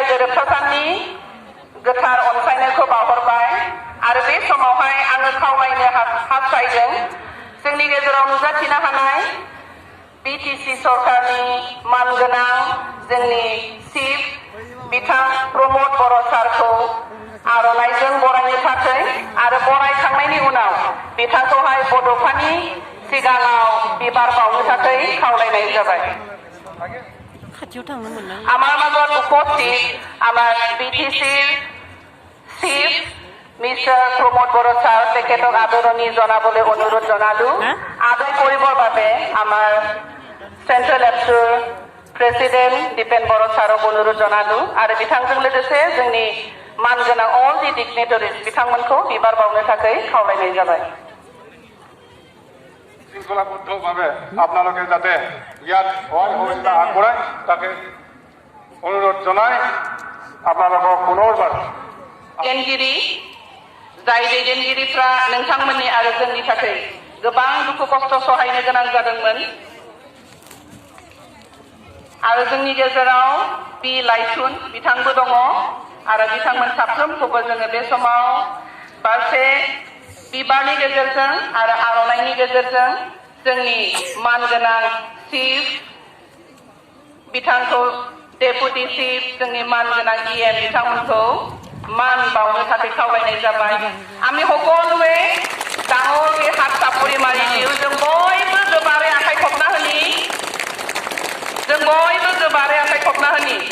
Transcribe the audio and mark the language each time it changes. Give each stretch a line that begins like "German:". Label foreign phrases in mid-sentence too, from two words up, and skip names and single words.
Bodo: गोरोबथा साननि गोथार अनसायनायखौ बावहरबाय आरो बे समावहाय आङो खावलायनो हास्थायदों जोंनि गेजेराव नुजाथिनो हानाय बिटिसि सरकारनि मानगोनां जोंनि चिफ बिथां प्रमद बर' सारखौ आर'नाइजों बरायनो थाखाय आरो बरायखांनायनि उनाव बिथांखौहाय बड'फानि सिगाङाव बिबार बावनो थाखाय खावलायनाय जाबाय।
Assamese: আমার মাজত উপস্থিত আমার বিটিসিৰ চিফ মিষ্টাৰ প্ৰমোদ বড়ো ছাৰ তেখেতক আদৰণি জনাবলৈ অনুৰোধ জনালো। আদৰ কৰিবৰ বাবে আমাৰ চেন্ট্ৰেল এপছৰ প্ৰেচিডেণ্ট দীপেন বড়ো ছাৰক অনুৰোধ জনালো আৰু
Bodo: बिथांजों लोगोसे जोंनि मानगोनां अल दि डिगनेटरिज बिथांमोनखौ बिबार बावनो थाखाय खावलायनाय जाबाय।
Assamese: শৃংখলাবদ্ধভাৱে আপোনালোকে যাতে ইয়াত সহযোগিতা আগবঢ়ায় তাকে অনুৰোধ জনাই আপোনালোকক পুনৰবাৰ
Bodo: दैदेनगिरि जाय दैदेनगिरिफ्रा नोंथांमोननि आरो जोंनि थाखाय गोबां दुखु खस्थ सहायनो गोनां जादोंमोन आरो जोंनि गेजेराव पि लाइथुन बिथांबो दङ आरो बिथांमोन साफ्रोमखौबो जोङो बे समाव बारसे बिबारनि गेजेरजों आरो आर'नाइनि गेजेरजों जोंनि मानगोनां चिफ बिथांखौ डेपुटि चिफ जोंनि मानगोनां इएम बिथांमोनखौ मान बावनो थाखाय खावलायनाय जाबाय।
Assamese: আমি সকলোৱে ডাঙৰকৈ হাত চাপৰি মাৰি দিওঁ
Bodo: जों बयबो गोबारै आखाइ खबना होनि जों बयबो गोबारै आखाइ खबना होनि